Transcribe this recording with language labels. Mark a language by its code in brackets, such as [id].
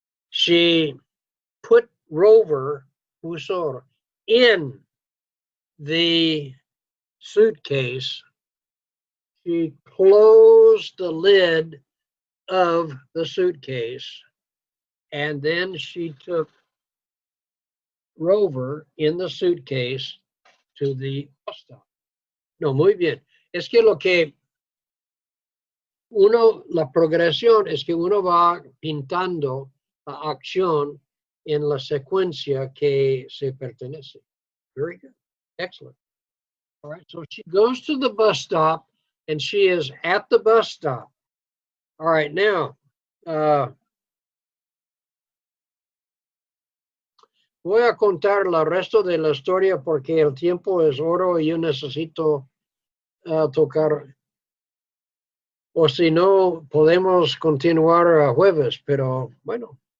[en] She put Rover, [es] puso, [en] in the suitcase. She closed the lid of the suitcase, and then she took Rover in the suitcase to the bus stop. [es] No, muy bien. Es que lo que la progresión es que uno va pintando la acción en la secuencia que se pertenece. [en] Very good. Excellent. All right. So she goes to the bus stop and she is at the bus stop. All right. Now, [es] voy a contar el resto de la historia porque el tiempo es oro y yo necesito tocar. O si no, podemos continuar a jueves, pero bueno.